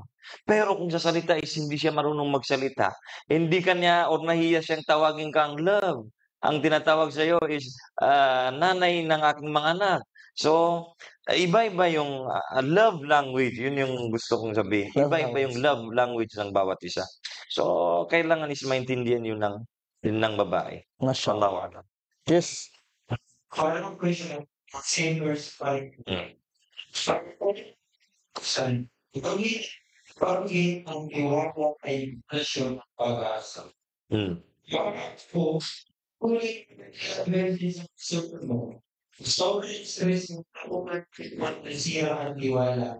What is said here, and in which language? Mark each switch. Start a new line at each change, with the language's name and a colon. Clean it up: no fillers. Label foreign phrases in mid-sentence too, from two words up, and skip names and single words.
Filipino: Pero kung sa salita is hindi siya marunong magsalita, hindi kanya or nahiya siyang tawagin kang love. Ang tinatawag sa iyo is nanay ng aking mga anak. So, iba-iba yung
English: love language.
Filipino: Yun yung gusto kong sabihin. Iba-iba yung
English: love language
Filipino: ng bawat isa. So, kailangan is maintindihan yun ng babae.
Arabic: ما شاء الله. والله أعلم.
English: Yes. Follow-up question, same verse 5.
Filipino: Pag-ibig ang iwakwa ay presyo ng pag-asa. Bakit po, ulit sa mo, sobrang stress mo ako nasira ang tiwala.